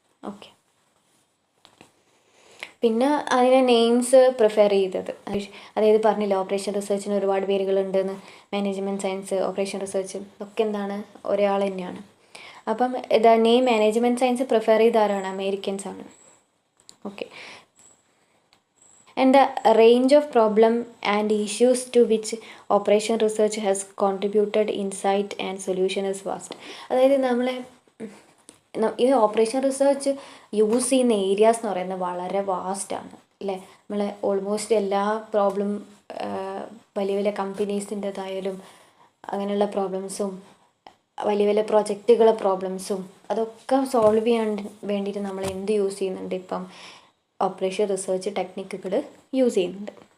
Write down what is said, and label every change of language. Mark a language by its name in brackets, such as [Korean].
[Malayalam] Okay, പിന്നെ അതിനെ names prefer ചെയ്തത്, അതായത് പറഞ്ഞില്ല ഓപ്പറേഷൻ റിസർച്ചിന് ഒരുപാട് പേരുകളുണ്ടെന്ന്. മാനേജ്മെൻറ്റ് സയൻസ്, ഓപ്പറേഷൻ റിസർച്ച് ഒക്കെ എന്താണ്, ഒരാൾ തന്നെയാണ്. അപ്പം ഇതാ നെയിം മാനേജ്മെൻറ്റ് സയൻസ് പ്രിഫർ ചെയ്ത ആരാണ്, അമേരിക്കൻസ് ആണ്. [English] Okay, and the range of problem and issues to which operation research has contributed insight and solution is vast. [Malayalam] അതായത് നമ്മളെ ഈ ഓപ്പറേഷൻ റിസർച്ച് യൂസ് ചെയ്യുന്ന ഏരിയാസ് എന്ന് പറയുന്നത് വളരെ വാസ്റ്റാണ് അല്ലേ. നമ്മളെ ഓൾമോസ്റ്റ് എല്ലാ പ്രോബ്ലം വലിയ വലിയ കമ്പനീസിൻ്റെതായാലും അങ്ങനെയുള്ള പ്രോബ്ലംസും വലിയ വലിയ പ്രൊജക്റ്റുകളെ പ്രോബ്ലംസും അതൊക്കെ സോൾവ് ചെയ്യാൻ വേണ്ടിയിട്ട് നമ്മൾ എന്ത് യൂസ് ചെയ്യുന്നുണ്ട്, ഇപ്പം ഓപ്പറേഷൻ റിസർച്ച് ടെക്നിക്കുകൾ യൂസ് ചെയ്യുന്നുണ്ട്.